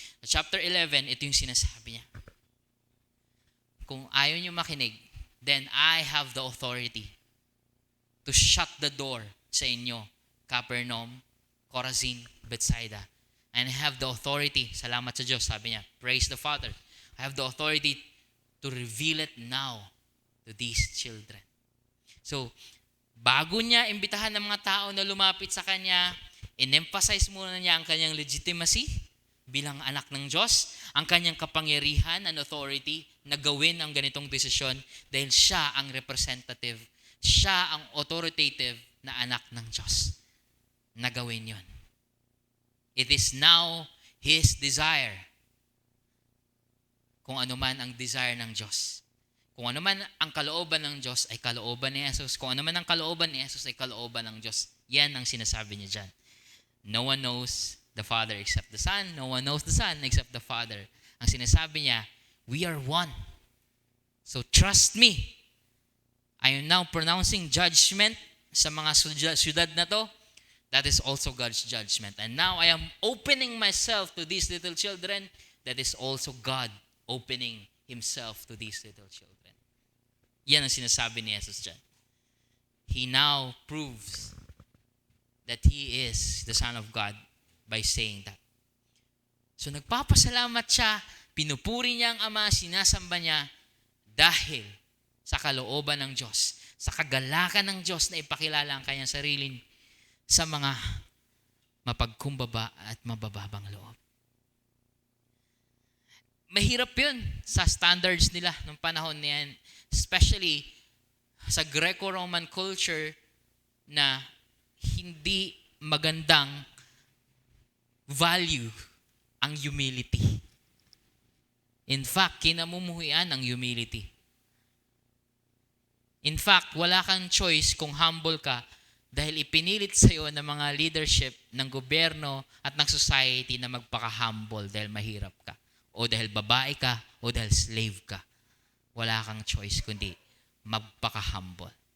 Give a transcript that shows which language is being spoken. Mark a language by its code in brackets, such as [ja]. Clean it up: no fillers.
[tl] Sa chapter 11, ito yung sinasabi niya. Kung ayaw niyo makinig, [en] then I have the authority to shut the door [tl] sa inyo, Capernaum, Chorazin, Bethsaida. [en] And I have the authority, [tl] salamat sa Diyos, sabi niya, [en] praise the Father. I have the authority to reveal it now to these children. [tl] So, bago niya imbitahan ng mga tao na lumapit sa kanya, in-emphasize muna niya ang kanyang legitimacy bilang anak ng Diyos, ang kanyang kapangyarihan [en] and authority [tl] na gawin ang ganitong desisyon dahil siya ang representative, siya ang authoritative na anak ng Diyos na gawin yon. [en] It is now His desire. [tl] Kung ano man ang desire ng Diyos. Kung ano man ang kalooban ng Diyos ay kalooban ni Jesus. Kung ano man ang kalooban ni Jesus ay kalooban ng Diyos. Yan ang sinasabi niya dyan. [en] No one knows the Father except the Son. No one knows the Son except the Father. [tl] Ang sinasabi niya, [en] we are one. So trust me. I am now pronouncing judgment [tl] sa mga syudad na to. [en] That is also God's judgment. And now I am opening myself to these little children. That is also God opening Himself to these little children. [tl] Yan ang sinasabi ni Jesus dyan. [en] He now proves that He is the Son of God by saying that. [tl] So nagpapasalamat siya, pinupuri niya ang Ama, sinasamba niya dahil sa kalooban ng Diyos, sa kagalakan ng Diyos na ipakilala ang kanyang sarili sa mga mapagkumbaba at mabababang loob. Mahirap yun sa standards nila ng panahon niyan, especially sa Greco-Roman culture na hindi magandang value ang humility. In fact, kinamumuhian ang humility. In fact, wala kang choice kung humble ka dahil ipinilit sa iyo ng mga leadership ng gobyerno at ng society na magpaka-humble dahil mahirap ka. O dahil babae ka, o dahil slave ka. Wala kang choice kundi magpaka-humble.